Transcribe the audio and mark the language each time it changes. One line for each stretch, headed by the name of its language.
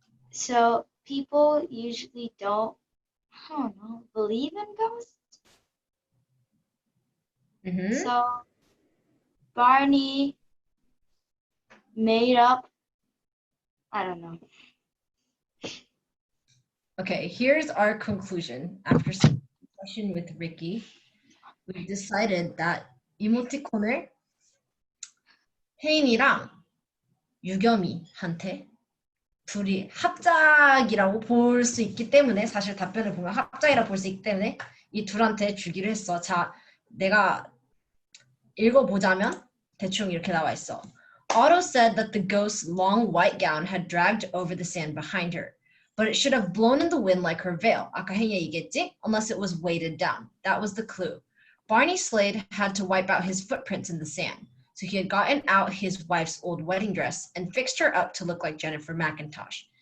English: So people usually don't, I don't know, believe in ghosts. So Barney made up, I don't know. Okay, here's our conclusion. After some discussion with Ricky, we decided that
Korean: 이모티콘을 혜인이랑 유겸이한테 둘이 합작이라고 볼 수 있기 때문에, 사실 답변을 보면 합작이라고 볼 수 있기 때문에 이 둘한테 주기로 했어. 자, 내가 읽어보자면 대충 이렇게 나와 있어.
English: Otto said that the ghost's long white gown had dragged over the sand behind her, but it should have blown in the wind like her veil.
Korean: 아까 혜인이 얘기했지?
English: Unless it was weighted down. That was the clue. Barney Slade had to wipe out his footprints in the sand. So he had gotten out his wife's old wedding dress and fixed her up to look like Jennifer McIntosh.